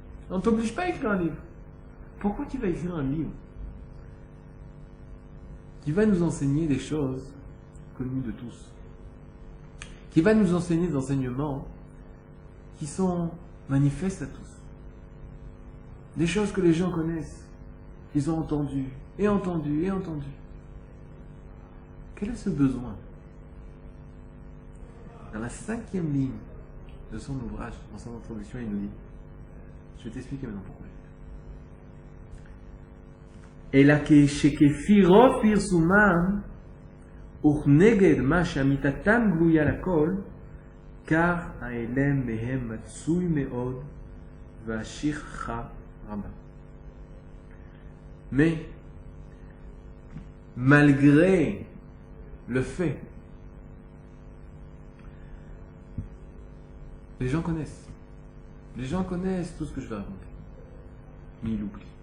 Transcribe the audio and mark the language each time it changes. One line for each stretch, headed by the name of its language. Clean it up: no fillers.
French: On ne t'oblige pas à écrire un livre. Pourquoi tu vas écrire un livre qui va nous enseigner des choses connu de tous, qui va nous enseigner des enseignements qui sont manifestes à tous, des choses que les gens connaissent, qu'ils ont entendues, et entendues, et entendues. Quel est ce besoin? Dans la 5e ligne de son ouvrage, dans son introduction, il nous dit, je vais t'expliquer maintenant pourquoi. Et là,
Hebrew: שכפי רוב פרסומם וכנגד מה שאמיתתם גלויה לכל, כך ההלם מהם מצוי מאוד והשכחה רבה.
French: Mais malgré le fait, les gens connaissent tout ce que je vais raconter, mais ils l'oublient.